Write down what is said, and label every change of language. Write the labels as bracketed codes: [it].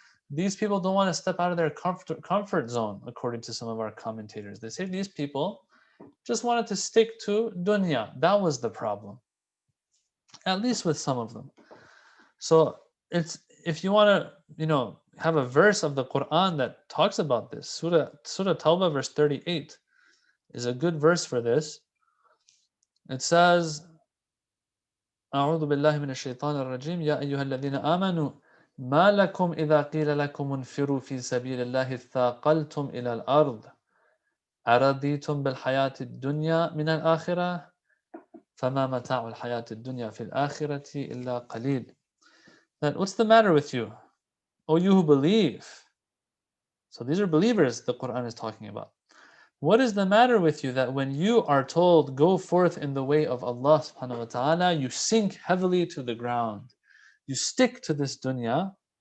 [en] These people don't want to step out of their comfort zone, according to some of our commentators. They say these people just wanted to stick to dunya. That was the problem, at least with some of them. So it's, if you want to, have a verse of the Quran that talks about this, Surah Tawbah verse 38 is a good verse for this. It says, [ar] أعوذ بالله من الشيطان الرجيم يا أيها الذين آمنوا ما لكم إذا قيل لكم انفروا في سبيل الله اثاقلتم إلى الأرض أرضيتم بالحياة الدنيا من الآخرة فما متاع الحياة الدنيا في الآخرة إلا قليل. [en] Then what's the matter with you, O you who believe? So these are believers the Quran is talking about. What is the matter with you that when you are told go forth in the way of Allah subhanahu wa ta'ala, you sink heavily to the ground, you stick to this dunya?